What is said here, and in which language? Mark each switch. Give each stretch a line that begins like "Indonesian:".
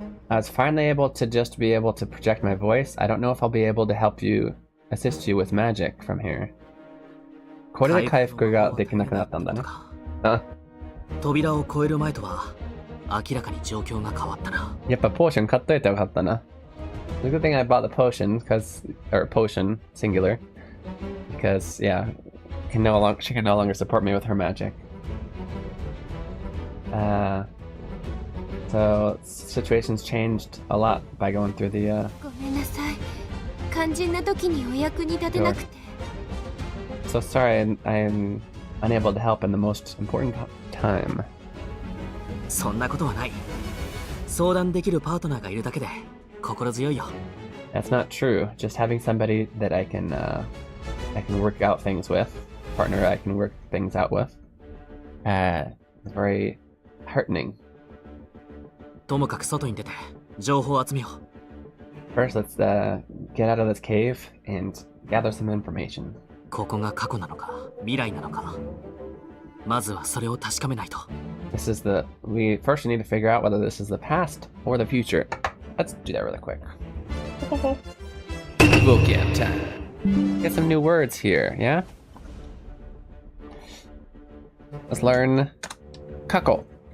English: I was finally able to just be able to project my voice. I don't know if I'll be able to help you, assist you with magic from here.
Japanese: これで回復ができなくなったんだね。扉を越える前とは明らかに状況が変わったな。やっぱポーション買っといてよかったな。
English: The good thing I bought the potion, or potion, singular. Because, yeah, she can no longer support me with her magic. So, situations changed a lot by going through the,
Japanese: ごめんなさい肝心な時にお役に立てなくて
English: So sorry, I'm unable to help in the most important time.
Japanese: そんなことはない。相談できるパートナーがいるだけで心強いよ。
English: That's not true. Just having somebody that I can work out things with, partner I can work things out with, is very heartening.
Japanese: ともかく外に出て情報を集めよう。
English: First, let's get out of this cave and gather some information.
Japanese: ここが過去なのか未来なのか、まずはそれを確かめないと。
English: We first need to figure out whether this is the past or the future. Let's do that really quick. Book BGM time. Get some new words here, yeah? Let's learn kako.